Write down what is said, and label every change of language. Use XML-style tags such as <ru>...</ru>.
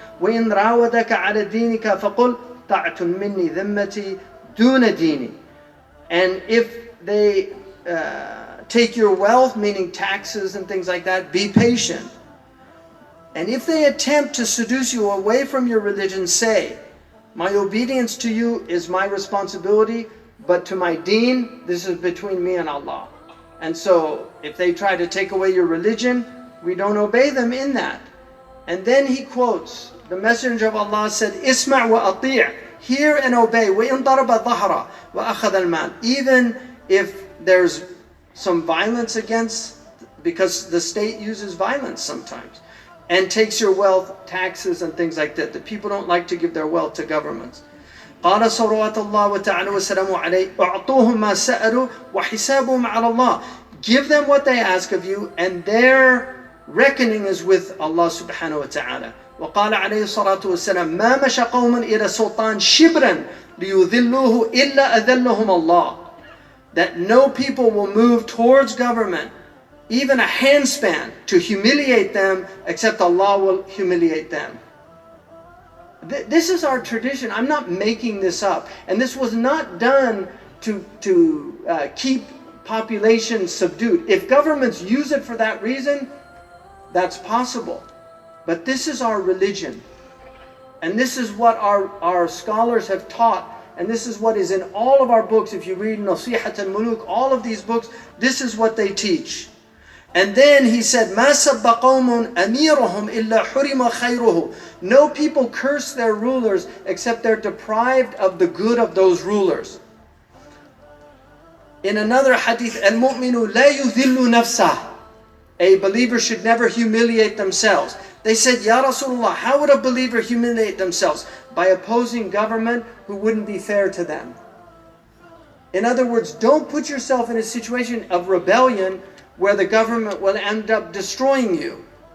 <ar>وإن راودك على دينك فقل طاعة مني ذمتي دون ديني.</ar> <en>And if they take your wealth, meaning taxes and things like that, be patient. And if they attempt to seduce you away from your religion, say, my obedience to you is my responsibility, but to my deen, this is between me and Allah. And so, if they try to take away your religion, we don't obey them in that. And then he quotes, the Messenger of Allah said,</en> <ar>Isma' wa ati',</ar> <en>hear and obey,</en> <ar>وَإِن ضَرَبَ الظَّهْرَ وَأَخَذَ الْمَالِ.</ar> <en>Even if there's some violence against, because the state uses violence sometimes, and takes your wealth, taxes and things like that. The people don't like to give their wealth to governments.</en> <ar>قال صلوات الله وتعالى وسلامه عليه أعطوهم ما سألوا وحسابهم على الله.</ar> <en>Give them what they ask of you, and their reckoning is with Allah subhanahu wa ta'ala.</en> <ar>وقال عليه الصلاة والسلام ما مشى قوم إلى سلطان شبرا ليذلوه إلا أذلهم الله.</ar> <en>That no people will move towards government, even a handspan, to humiliate them, except Allah will humiliate them. This is our tradition. I'm not making this up. And this was not done to keep population subdued. If governments use it for that reason, that's possible. But this is our religion. And this is what our scholars have taught. And this is what is in all of our books. If you read Nasihat al-Muluk, all of these books, this is what they teach. And then he said,</en> <ar>مَا سَبَّ قَوْمٌ أَمِيرُهُمْ إِلَّا حُرِمَ خَيْرُهُ.</ar> <en>No people curse their rulers except they're deprived of the good of those rulers. In another hadith,</en> <ar>الْمُؤْمِنُ لَا يُذِلُّ نَفْسَهُ.</ar> <en>A believer should never humiliate themselves. They said, Ya Rasulullah, how would a believer humiliate themselves? By opposing government who wouldn't be fair to them. In other words, don't put yourself in a situation of rebellion where the government will end up destroying you.</en>